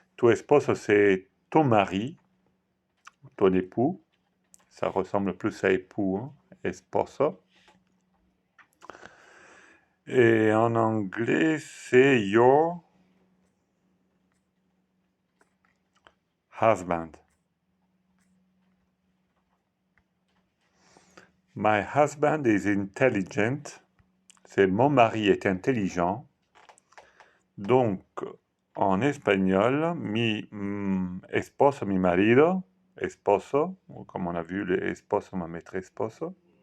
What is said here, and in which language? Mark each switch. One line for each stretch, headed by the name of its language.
French: Tu esposo, c'est ton mari, ton époux. Ça ressemble plus à époux, hein, esposo. Et en anglais, c'est
English: your husband. My husband is intelligent.
French: C'est mon mari est intelligent. Donc, en espagnol,
Spanish: mi esposo, mi marido,
French: esposo, comme on a vu, le esposo, ma maître esposo.